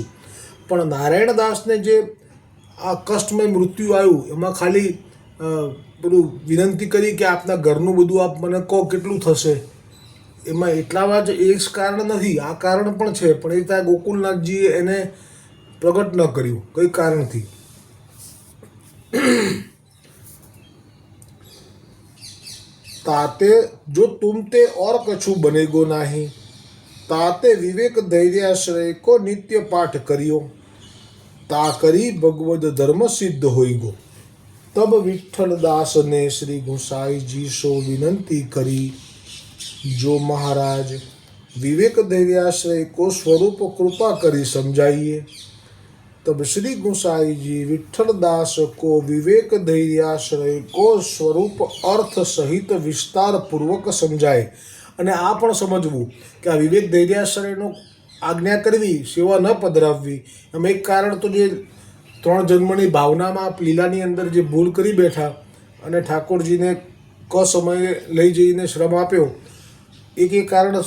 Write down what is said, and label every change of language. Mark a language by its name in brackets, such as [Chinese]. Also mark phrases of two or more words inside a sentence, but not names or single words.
[Gujarati] પણ નારાયણદાસને જે આ કષ્ટમય મૃત્યુ આવ્યું એમાં ખાલી પેલું વિનંતી કરી કે આપના ઘરનું બધું આપ મને કહો કેટલું થશે, એમાં એટલામાં જ એ જ કારણ નથી, આ કારણ પણ છે, પણ એ ત્યાં ગોકુલનાથજીએ એને પ્રગટ ન કર્યું કઈ કારણથી. [Braj] ताते जो तुम ते और कछु बनेगो नाही, ताते विवेक धैर्याश्रय को नित्य पाठ करियो, ता करी भगवद धर्म सिद्ध होईगो. तब विठ्ठलदास ने श्री गोसाई जी सो विनंती करी, जो महाराज विवेक धैर्याश्रय को स्वरूप कृपा करी समझाइए. तब श्री गोसाई जी विठ्ठलदास को विवेक धैर्याश्रय को स्वरूप अर्थ सहित विस्तार पूर्वक समझाए. [Gujarati] અને આ પણ સમજવું કે આ વિવેક ધૈર્યાશ્રયનો આજ્ઞા કરવી, સેવા ન પધરાવવી, એમ એક કારણ તો જે 3 જન્મની ભાવનામાં લીલાની અંદર જે ભૂલ કરી બેઠા અને ઠાકોરજીને સમયે લઈ જઈને શ્રમ આપ્યો, એક કારણ હશે.